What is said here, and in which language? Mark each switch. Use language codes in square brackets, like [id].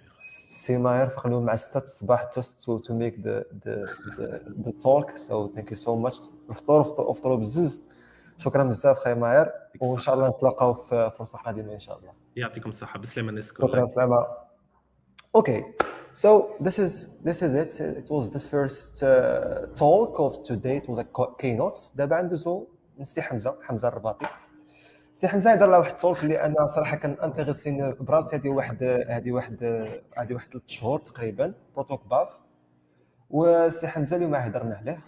[ar] سي ماهر فخلوه مع 6 الصباح [en] just to make the talk. So thank you so much. [ar] افطروا بزز. شكرا بزاف خاي ماهر وان شاء الله نتلاقاو في فرصه قادمه ان شاء الله. يعطيكم الصحه بسلامه الناس شكرا كلها. سلامه. [en] Okay, so this is it. It was the first talk of today. It was a keynote. [ar] دابا ندوزو للسي حمزه الرباطي. سي حمزه يدير له واحد التولك اللي انا صراحه كان انتريسين براسي. هذه واحد 3 شهور تقريبا بروتوك باف وسي حمزه اليوم هضرنا عليه.